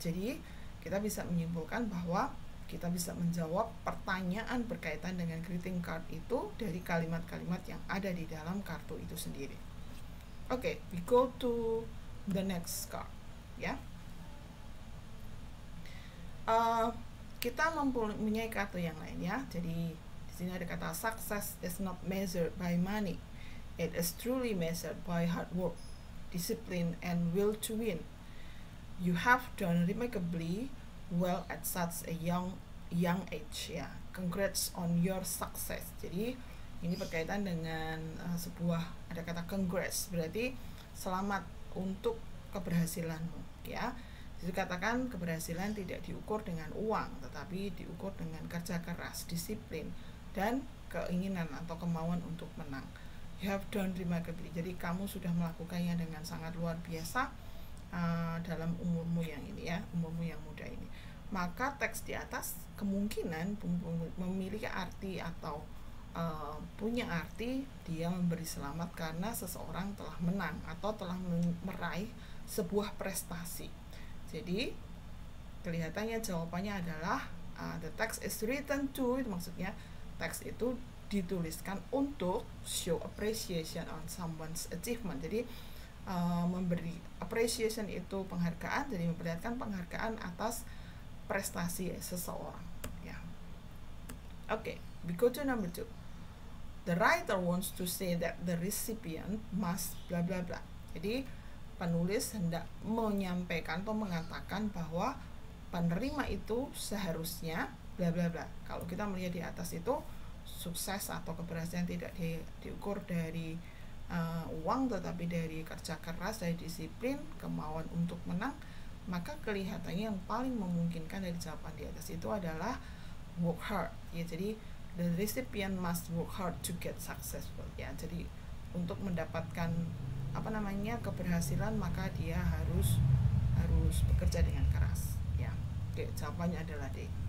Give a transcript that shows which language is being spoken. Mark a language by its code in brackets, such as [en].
[id] Jadi kita bisa menyimpulkan bahwa kita bisa menjawab pertanyaan berkaitan dengan greeting card itu dari kalimat-kalimat yang ada di dalam kartu itu sendiri. [en] Oke, we go to the next card ya. [id] Kita mempunyai kartu yang lain ya. Jadi di sini ada kata [en] success is not measured by money, it is truly measured by hard work, discipline, and will to win. You have done remarkably well at such a young age ya. Congrats on your success. [id] Jadi ini berkaitan dengan sebuah, ada kata congrats, berarti selamat untuk keberhasilanmu ya. Jadi katakan keberhasilan tidak diukur dengan uang, tetapi diukur dengan kerja keras, disiplin, dan keinginan atau kemauan untuk menang. [en] You have done remarkably. [id] Jadi kamu sudah melakukannya dengan sangat luar biasa dalam umurmu yang ini ya, umurmu yang muda ini. Maka teks di atas kemungkinan memiliki arti atau punya arti dia memberi selamat karena seseorang telah menang atau telah meraih sebuah prestasi. Jadi kelihatannya jawabannya adalah [en] the text is written to, [id] itu maksudnya teks itu dituliskan untuk [en] show appreciation on someone's achievement. [id] Jadi memberi appreciation itu penghargaan, jadi memperlihatkan penghargaan atas prestasi seseorang ya. [en] Oke, we go to number 2. The writer wants to say that the recipient must bla bla bla. [id] Jadi penulis hendak menyampaikan atau mengatakan bahwa penerima itu seharusnya bla bla bla. Kalau kita melihat di atas itu sukses atau keberhasilan tidak diukur dari uang, tetapi dari kerja keras, dari disiplin, kemauan untuk menang, maka kelihatannya yang paling memungkinkan dari jawaban di atas itu adalah [en] work hard [id] ya. Jadi [en] the recipient must work hard to get successful ya. [id] Jadi untuk mendapatkan keberhasilan maka dia harus bekerja dengan keras ya. Oke, jawabannya adalah D.